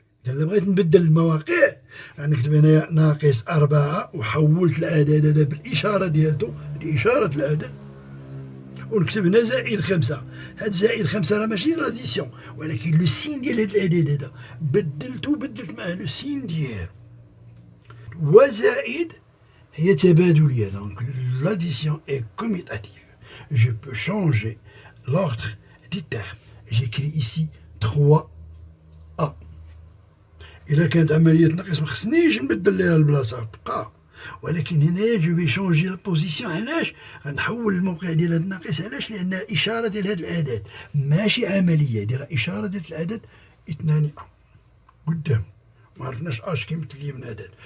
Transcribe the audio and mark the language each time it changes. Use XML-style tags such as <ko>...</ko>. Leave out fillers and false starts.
<ar>إلا بغيت نبدل المواقع غنكتب هنايا ناقص 4 وحولت العدد هذا بالإشارة ديالته لإشارة العدد، ونكتب هنا زائد 5. هاد زائد 5 راه ماشي لاديسيون، ولكن لو سين ديال هاد العدد هذا بدلت معاه لو سين ديالو. وزائد هي تبادلية، دونك l'addition est commutative.</ar> <fr>Je peux changer l'ordre des termes. J'écris ici 3A.</fr> <ar>إلا كانت عملية ناقص مخصنيش نبدل ليها البلاصة تبقى، ولكن هنا جو في شونجي البوزيسيون. علاش غنحول الموقع ديال هاد الناقص؟ علاش؟ لأنها إشارة ديال هاد الأعداد، ماشي عملية، دايرة إشارة ديال العدد 2 قدام، معرفناش اش كيمثل لي من عدد.</ar>